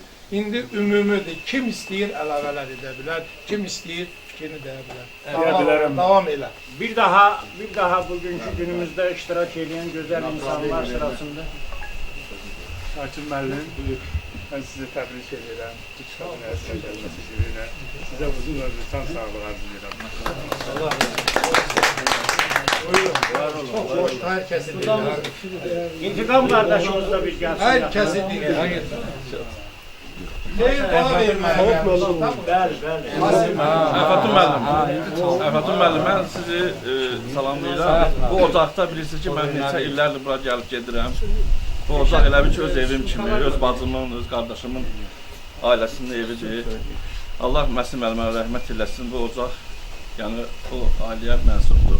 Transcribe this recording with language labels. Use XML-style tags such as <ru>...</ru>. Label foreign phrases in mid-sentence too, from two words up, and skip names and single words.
<az>İndi ümumidir, kim istəyir, əlavələr edə bilər, kim istəyir, fikrini deyə bilər. Davam elə. Bir daha bugünkü günümüzdə iştirak edən gözəl insanlar sırasında. Şakir müəllim, mən sizi təbrik edirəm. Bu kitabın əsər gəlməsi gününə. Sizə uzun ömrü, can sağlığı arzu edirəm.</az> <tr>Allah çok hoş, herkesi dinler. İntikam kardeşimiz de bir gelsin. Herkesi dinler. Değil bana vermeye.</tr> <az>Əfətun müəllim, mən sizi salamlayıram. Bu ocaqda bilirsiniz ki, mən neçə illərdir bura gəlib gedirəm. Bu ocaq elə bir ki, öz evim kimi, öz bacımın, öz qardaşımın ailəsinin evidir. Allah Məhsin müəllimə rəhmət eləsin. Bu ocaq, yəni o ailəyə mənsubdur.</az>